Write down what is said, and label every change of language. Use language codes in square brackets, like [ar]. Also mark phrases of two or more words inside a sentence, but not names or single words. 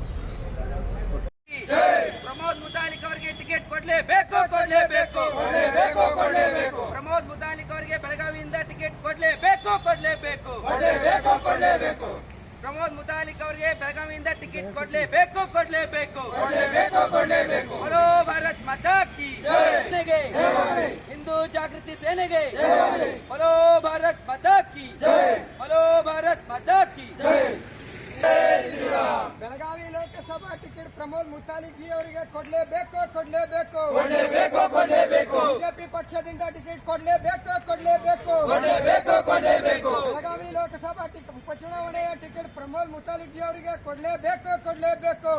[kn] ಪ್ರಮೋದ್ ಮುತಾಲಿಕ್ ಅವರಿಗೆ ಟಿಕೆಟ್ ಕೊಡಲೇಬೇಕು. ಪ್ರಮೋದ್ ಮುತಾಲಿಕ್ ಅವರಿಗೆ ಬೆಳಗಾವಿಯಿಂದ ಟಿಕೆಟ್ ಕೊಡಲೇಬೇಕು. ಪ್ರಮೋದ್ ಮುತಾಲಿಕ್ ಅವರಿಗೆ ಬೆಳಗಾವಿಯಿಂದ ಟಿಕೆಟ್ ಕೊಡಲೇಬೇಕು. [hi] बोलो भारत माता की जय, हिंदू जागृति सेनेಗೆ बोलो भारत माता की जय, बोलो भारत माता की जय, जय श्री राम. [kn] ಬೆಳಗಾವಿ ಲೋಕಸಭಾ ಟಿಕೆಟ್ ಪ್ರಮೋದ್ ಮುತಾಲಿಕ್ ಜಿ ಅವರಿಗೆ ಕೊಡಲೇಬೇಕು. ಬಿಜೆಪಿ ಪಕ್ಷದಿಂದ ಟಿಕೆಟ್ ಕೊಡಲೇಬೇಕು. ಬೆಳಗಾವಿ ಲೋಕಸಭಾ ಉಪಚುನಾವಣೆಯ ಟಿಕೆಟ್ ಪ್ರಮೋದ್ ಮುತಾಲಿಕ್ ಜಿ ಅವರಿಗೆ ಕೊಡಲೇಬೇಕು.